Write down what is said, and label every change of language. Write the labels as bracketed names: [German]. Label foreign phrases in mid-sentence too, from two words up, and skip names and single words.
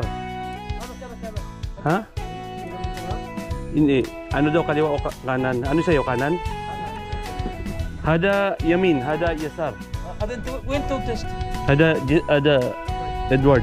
[Filipino] Ha? Ini ano daw kaliwa o kanan? Ano sa'yo kanan? [Arabic] هذا يمين، هذا يسار. هذا انت وين توقفت؟ هذا ادوارد.